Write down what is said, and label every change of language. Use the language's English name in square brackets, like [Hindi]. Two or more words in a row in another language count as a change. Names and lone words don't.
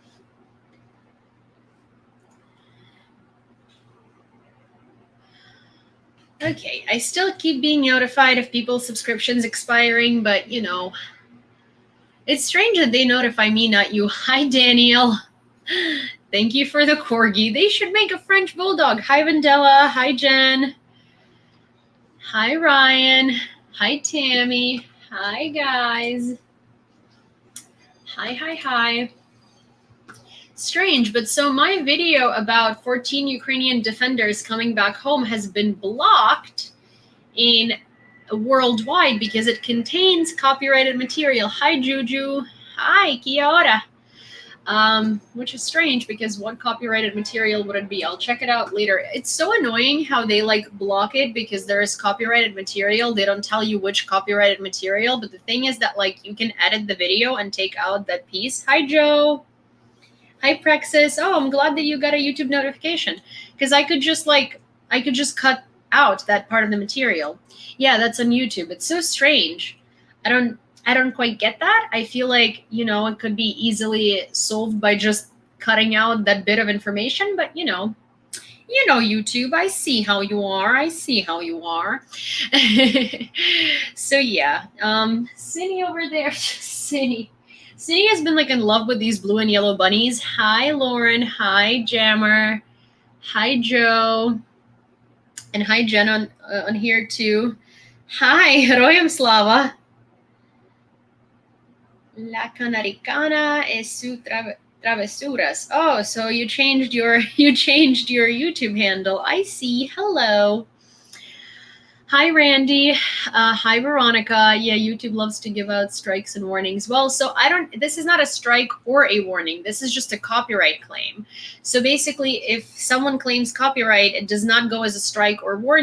[English] Okay, I still keep being notified of people's subscriptions expiring, but you know, it's strange that they notify me, not you. Hi, Daniel. Thank you for the corgi. They should make a French bulldog. Hi, Vandella. Hi, Jen. Hi, Ryan. Hi, Tammy. Hi, guys. Hi. Strange, but so my video about 14 Ukrainian defenders coming back home has been blocked in worldwide because it contains copyrighted material. Hi, Juju. Hi, [Māori] kia ora. [English] Which is strange because what copyrighted material would it be? I'll check it out later. It's so annoying how they like block it because there is copyrighted material. They don't tell you which copyrighted material, but the thing is that like you can edit the video and take out that piece. Hi, Joe. Hi, Praxis. Oh, I'm glad that you got a YouTube notification because I could just cut out that part of the material. Yeah, that's on YouTube. It's so strange. I don't quite get that. I feel like, you know, it could be easily solved by just cutting out that bit of information, but you know, YouTube, I see how you are. So yeah, Cindy over there, Cindy has been like in love with these blue and yellow bunnies. Hi, Lauren. Hi, Jammer. Hi, Joe. And hi, Jen on here too. Hi, Royam Slava. [Spanish] La Canaricana es su travesuras. [English] Oh, so you changed your YouTube handle. I see. Hello. Hi, Randy. Hi, Veronica. Yeah, YouTube loves to give out strikes and warnings. Well, so this is not a strike or a warning. This is just a copyright claim. So basically, if someone claims copyright, it does not go as a strike or warning.